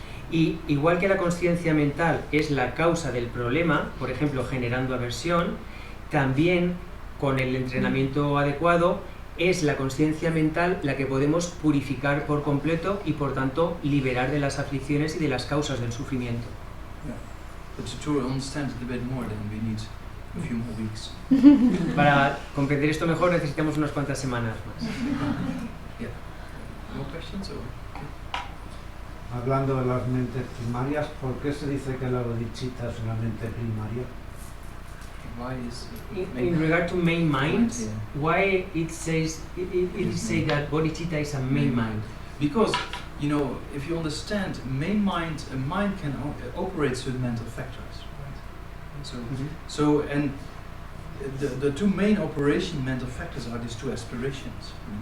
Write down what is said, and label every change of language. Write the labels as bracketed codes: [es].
[es] Y igual que la conciencia mental es la causa del problema, por ejemplo, generando aversión, también con el entrenamiento adecuado es la conciencia mental la que podemos purificar por completo y por tanto liberar de las aflicciones y de las causas del sufrimiento. [en] Yeah. But to understand it a bit more, then we need a few more weeks. [es] Para comprender esto mejor necesitamos unas cuantas semanas más. [en] Yeah. More questions? Or? [es] Hablando de las mentes primarias, ¿por qué se dice que la bodhicitta es una mente primaria? [en] Why is In regard to main mind, Yeah. why it say that bodhicitta is a main mind? Because, you know, if you understand main mind, a mind can operate certain mental factors, right? So and the two main operation mental factors are these two aspirations.